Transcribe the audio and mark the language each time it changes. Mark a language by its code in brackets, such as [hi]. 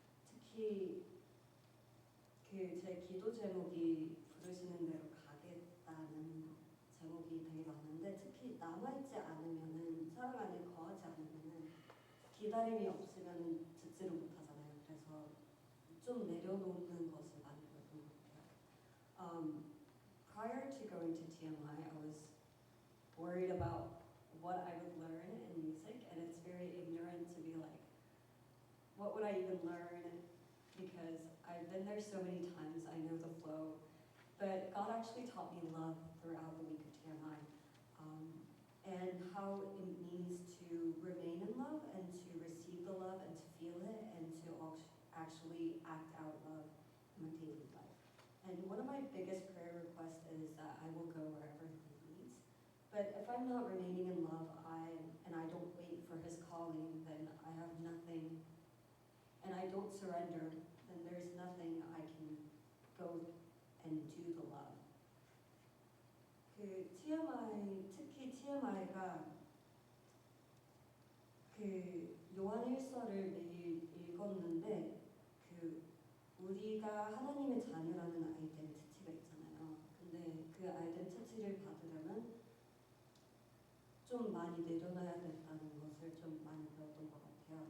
[ko] 특히 그 제 기도 제목이 부르시는 대로 가겠다는 제목이 되게 많은데 특히 남아있지 않으면은 사랑 안에 거하지 않으면은 기다림이 없으면은 듣지를 못하잖아요. 그래서 좀 내려놓는 것을 많이 배웠던 것 같아요. [en] Prior to going to TMI, I was worried about what I would learn in music, and it's very ignorant to be like, what would I even learn? Because I've been there so many times, I know the flow. But God actually taught me love throughout the week of TMI, and how it means to remain in love and to receive the love and to feel it and to actually act out love in my daily life. And one of my biggest prayer requests is that I will go wherever He leads. But if I'm not remaining in love, and I don't wait for His calling, then I have nothing, and I don't surrender, then there's nothing I can go and do the love. [ko] 그 TMI, 특히 TMI가 그 요한일서를 매일 읽었는데 그 우리가 하나님의 자녀라는 아이덴티티가 있잖아요. 근데 그 아이덴티티를 받으려면 좀 많이 내려놔야 된다는 것을 좀 많이 배웠던 것 같아요.